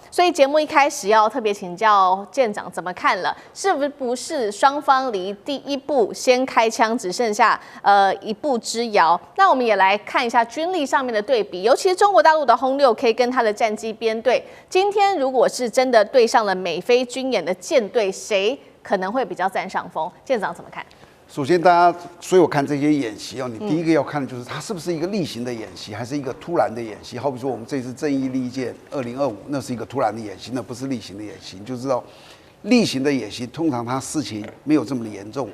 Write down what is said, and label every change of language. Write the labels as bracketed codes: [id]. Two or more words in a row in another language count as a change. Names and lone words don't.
[zh] 所以節目一開始要特別請教艦長怎麼看了，是不是雙方離第一步先開槍只剩下一步之遙？那我們也來看一下軍力上面的對比，尤其是中國大陸的轟6K跟他的戰機編隊，今天如果是真的對上了美菲軍演的艦隊，誰可能會比較佔上風？艦長怎麼看？首先，大家所有看這些演習哦，你第一個要看的就是它是不是一個例行的演習，還是一個突然的演習。好比說，我們這次正義利劍2025，那是一個突然的演習，那不是例行的演習。你就知道，例行的演習通常它事情沒有這麼的嚴重。